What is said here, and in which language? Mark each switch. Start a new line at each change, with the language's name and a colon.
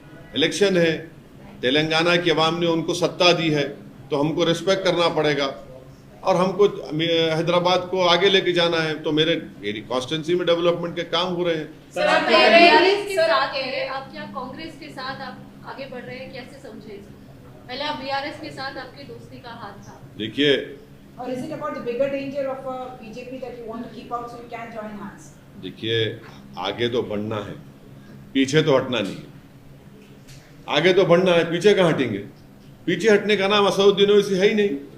Hindi: Election है, तेलंगाना की आवाम ने उनको सत्ता दी है, तो हमको रिस्पेक्ट करना पड़ेगा, और हमको हैदराबाद को आगे लेके जाना है। तो मेरी कॉन्स्टिट्यूंसी में डेवलपमेंट के काम हो रहे हैं। सर, आप बीआरएस के साथ कह रहे हैं, आप क्या कांग्रेस के साथ आप आगे बढ़ रहे हैं? कैसे समझे इसको? पहले आप बीआरएस के साथ आपकी दोस्ती का हाथ था। देखिए,
English: Or is it about the bigger danger of BJP that you want to keep out so you can join hands?
Hindi: देखिए, आगे तो बढ़ना है, पीछे तो हटना नहीं है। आगे तो बढ़ना है, पीछे कहाँ हटेंगे? पीछे हटने का नाम असदुद्दीन ओवैसी है ही नहीं।